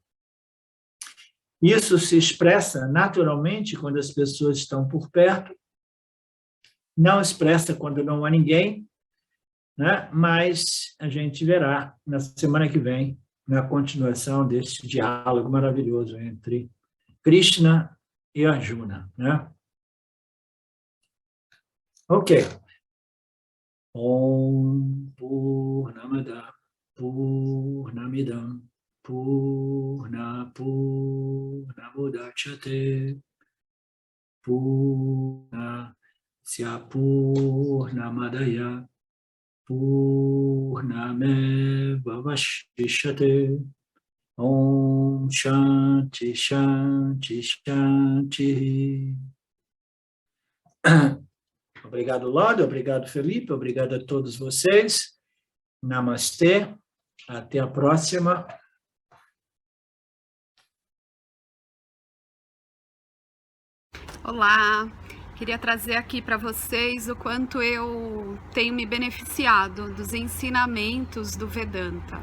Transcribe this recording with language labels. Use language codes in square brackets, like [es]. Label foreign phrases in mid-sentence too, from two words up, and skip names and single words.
[pt] Isso se expressa naturalmente quando as pessoas estão por perto, não expressa quando não há ninguém, né? Mas a gente verá na semana que vem, na continuação deste diálogo maravilhoso entre Krishna e Arjuna, né? Ok. [sa] ॐ पूर्णमद पूर्णमिदम् पूर्णमुदच्यते पूर्णस्य पूर्णमदाय पूर्णमेव वशिष्यते. ॐ शान्ति शान्ति शान्ति. [pt] Obrigado, Lorde, obrigado, Felipe, obrigado a todos vocês. Namastê, até a próxima. Olá, queria trazer aqui para vocês o quanto eu tenho me beneficiado dos ensinamentos do Vedanta.